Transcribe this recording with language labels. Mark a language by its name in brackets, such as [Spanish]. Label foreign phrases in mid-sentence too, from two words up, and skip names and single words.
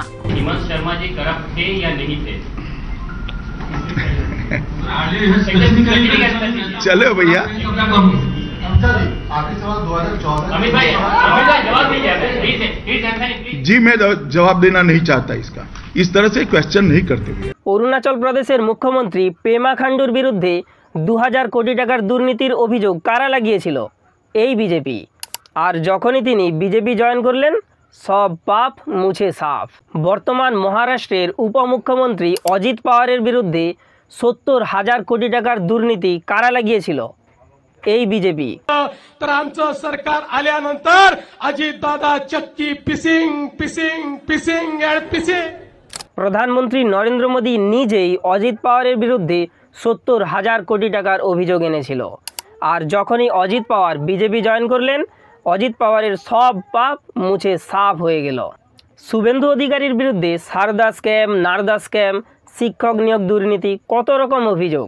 [Hindi] हेमंत शर्मा जी करप्ट थे या नहीं थे? चलो भैया जी, मैं जवाब देना नहीं चाहता इसका। इस तरह से क्वेश्चन नहीं करते। [Bangla] অরুণাচল প্রদেশের মুখ্যমন্ত্রী পেমা খান্ডুর বিরুদ্ধে 2000 কোটি টাকার দুর্নীতির অভিযোগ কারা লাগিয়েছিল? এই বিজেপি। আর যখনই তিনি বিজেপি জয়েন করলেন সব পাপ মুছে সাফ। বর্তমান মহারাষ্ট্রের উপমুখ্যমন্ত্রী অজিত পাওয়ারের বিরুদ্ধে 70,000 কোটি টাকার দুর্নীতি কারা লাগিয়েছিল? এই বিজেপি। [Marathi] तर आमचं सरकार आल्यानंतर अजितदादा चक्की [English] peesing peesing peesing and peesing. [Bangla] প্রধানমন্ত্রী নরেন্দ্র মোদী নিজেই অজিত পাওয়ারের বিরুদ্ধে 70,000 কোটি টাকার অভিযোগ এনেছিল। আর যখনই অজিত পাওয়ার বিজেপি জয়েন করলেন অজিত পাওয়ারের সব পাপ মুছে সাফ হয়ে গেল। শুভেন্দু অধিকারীর বিরুদ্ধে সারদা স্ক্যাম, নারদা স্ক্যাম, শিক্ষক নিয়োগ দুর্নীতি, কত রকম অভিযোগ।